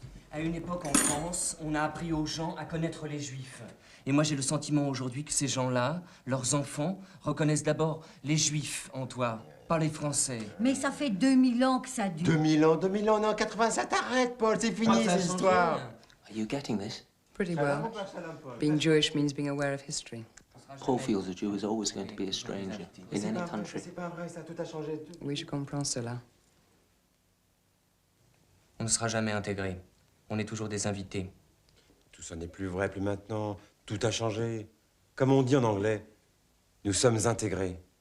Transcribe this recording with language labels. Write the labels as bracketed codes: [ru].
[fr] À une époque en France, on a appris aux gens à connaître les juifs. Et moi j'ai le sentiment aujourd'hui que ces gens-là, leurs enfants, reconnaissent d'abord les juifs en toi, pas les français. Mais ça fait 2000 ans que ça dure. 2000 ans, on est en 87, arrête Paul, c'est fini cette histoire. [en] Are you getting this? Pretty well. Being Jewish means being aware of history. Paul feels a Jew is always going to be a stranger in any country. [fr] C'est pas vrai, ça tout a changé. Oui, je comprends cela. On ne sera jamais intégrés. On est toujours des invités. Tout ça n'est plus vrai, plus maintenant. Tout a changé. Comme on dit en anglais, nous sommes intégrés.